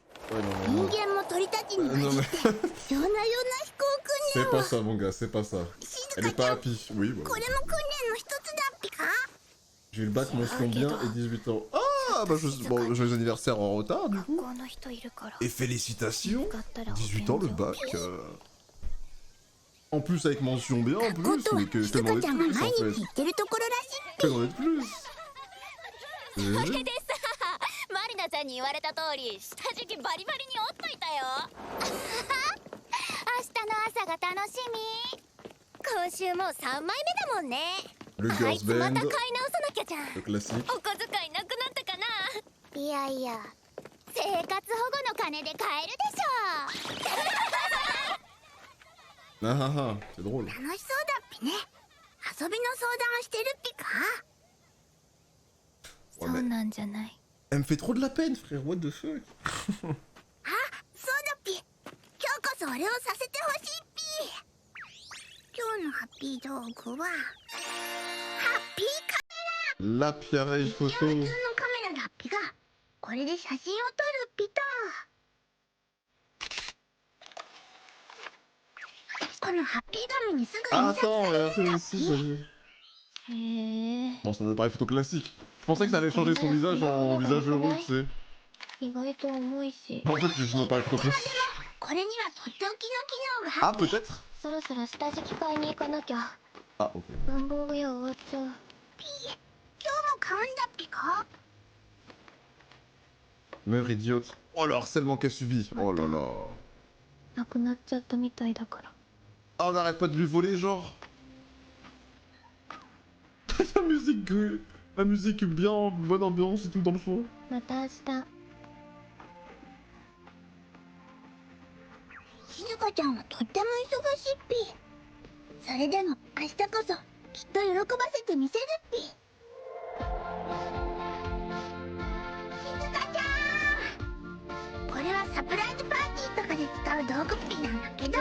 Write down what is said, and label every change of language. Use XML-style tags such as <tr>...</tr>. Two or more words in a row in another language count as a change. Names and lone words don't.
<fr>Ouais, non,</fr> <ja>人</ja> <fr>non, non.</fr> <ja>間も鳥たちに混じ</ja> <fr>Non,</fr> <ja>っ</ja> <fr>mais</fr> <ja>て夜な夜な飛行訓</ja> <fr>c'est pas ça, mon gars, c'est pas ça.</fr> <ja>静</ja> <fr>Elle est</fr> <ja>香ち</ja> <fr>pas</fr> <ja>ゃん</ja> <fr>happy. Oui, bah,</fr> <ja>これも訓練の一つだっぴか</ja> <fr>j'ai eu le bac mention bien et 18 ans. Ah, bah, bon, joyeux anniversaire en retard, du</fr> <ja>学</ja> <fr>coup.</fr> <ja>校の人いるから</ja> <fr>Et félicitations.</fr> <ja>使ったら</ja> <fr>18 ans, le bac. En plus, avec mention bien, en</fr> <ja>学</ja> <fr>plus.</fr> <ja>校とは</ja> <fr>Mais que</fr> <ja>静</ja> <fr>demander</fr> <ja>香ちゃ</ja> <fr>de</fr> <ja>んが</ja> <fr>plus,</fr> <ja>毎</ja> <fr>en</fr> <ja>日</ja> <fr>fait.</fr> <ja>行ってるところらしい</ja> <fr>Que demander de plus.</fr> <ja>それでさ、マリナちゃんに言われた通り下敷きバリバリに折っといたよ。明日の朝が楽しみ。今週もう3枚目だもんね。</ja> <fr>Le</fr> <ja>あい</ja> <fr>girls</fr> <ja>つま</ja> <fr>band.</fr> <ja>た買い直さなきゃじゃん。</ja> <fr>Le classique.</fr> <ja>お小遣いなくなったかな。いやいや生活保護の金で買えるでしょ。</ja> <fr>Ah ah ah, c'est drôle.</fr> <ja>楽しそうだっぴね遊びの相談してるっぴか</ja> <fr>Ouais,</fr> <ja>そう</ja> <fr>mais</fr> <ja>なんじゃない。</ja> <fr>elle me fait trop de la peine, frère.</fr> <en>What the fuck?</en> <ja>あそうだっぴ今日こそ俺をさせてほしいっぴ今日のハッピー道具はハッピーカ</ja> <fr>L'appareil</fr> <ja>普</ja> <fr>photo.</fr> <ja>通のカメラだっぴがこれで写真を撮るっぴとこのハッピー画面にすぐ</ja> <fr>Ah,</fr> <ja>印刷</ja> <fr>attends,</fr> <ja>されるんだっ</ja> <fr>ici,</fr> <ja>ぴ</ja> <fr>ça y est.</fr> <ja>へえ。</ja> <fr>Bon, c'est un appareil photo classique. Je pensais que ça allait changer son visage en visage heureux, tu sais.</fr> <ja>意外と重いし。</ja> <fr>En fait, c'est juste un appareil photo classique.</fr> <ja>これにはとっておきの機能があ</ja> <fr>Ah,</fr> <ja>って</ja> <fr>peut-être?</fr> <ja>そろそろ下敷き買いに行かなきゃ。</ja> <fr>Ah, ok.</fr> <ja>文房具屋終わっちゃう。今日も買うんだっぴか</ja> <fr>Mère idiote. Oh, le harcèlement qu'elle subit. Oh là là.</fr> <ja>なくなっちゃったみたいだから。</ja> <fr>Ah, on n'arrête pas de lui voler, genre. La musique bien, bonne ambiance et tout dans le fond.</fr> <ja>また明日。静香ちゃんはとっても忙しいっぴそれでも明日こそきっと喜ばせてみせるっぴ静香ちゃんこれはサプライズパーティーとかで使う道具っぴなんだけど</ja>